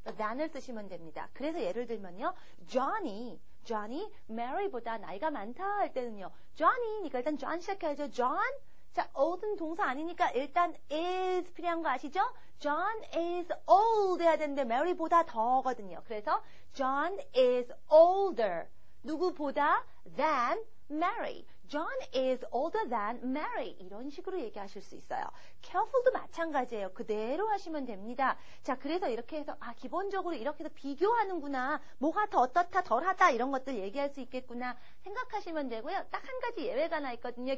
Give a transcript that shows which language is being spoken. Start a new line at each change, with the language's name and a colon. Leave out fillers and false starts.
Korean: than을 쓰시면 됩니다. 그래서 예를 들면요. Johnny Mary보다 나이가 많다 할 때는요. Johnny니까 일단 John 시작해야죠. John 자, old은 동사 아니니까 일단 is 필요한 거 아시죠?
English: John is old
Korean: 해야 되는데 Mary보다 더거든요. 그래서
English: John is older.
Korean: 누구보다?
English: Than Mary. John is older than Mary.
Korean: 이런 식으로 얘기하실 수 있어요. careful도 마찬가지예요. 그대로 하시면 됩니다. 자, 그래서 이렇게 해서 기본적으로 이렇게 해서 비교하는구나. 뭐가 더 어떻다, 덜하다 이런 것들 얘기할 수 있겠구나 생각하시면 되고요. 딱 한 가지 예외가 하나 있거든요.